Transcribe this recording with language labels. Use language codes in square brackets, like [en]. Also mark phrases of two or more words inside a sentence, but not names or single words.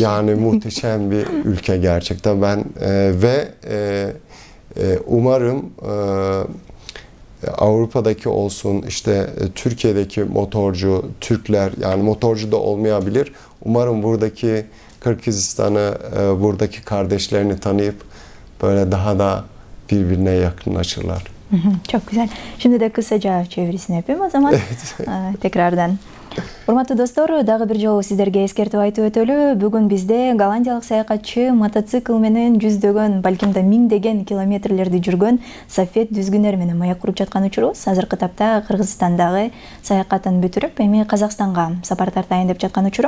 [tr] Yani muhteşem bir ülke gerçekten. Ben umarım Avrupa'daki olsun, işte Türkiye'deki motorcu, Türkler, yani motorcu da olmayabilir. Umarım buradaki Kırgızistan'ı, buradaki kardeşlerini tanıyıp böyle daha da birbirine yakınlaşırlar. Çok güzel. Şimdi de kısaca çevirisini yapayım o zaman. Tekrardan. [ky] Урматтуу достор, дагы бир жолу сиздерге эскертип айтып өтөлү. Бүгүн бизде голландиялык саякатчы мотоцикл менен жүздөгөн, балким да миңдеген километрлерди жүргөн Сафет Дүзгүнер менен маек куруп жаткан учурубуз. Азыркы тапта Кыргызстандагы саякатын бүтүрүп, эми Казакстанга сапар тартайын деп жаткан учурум.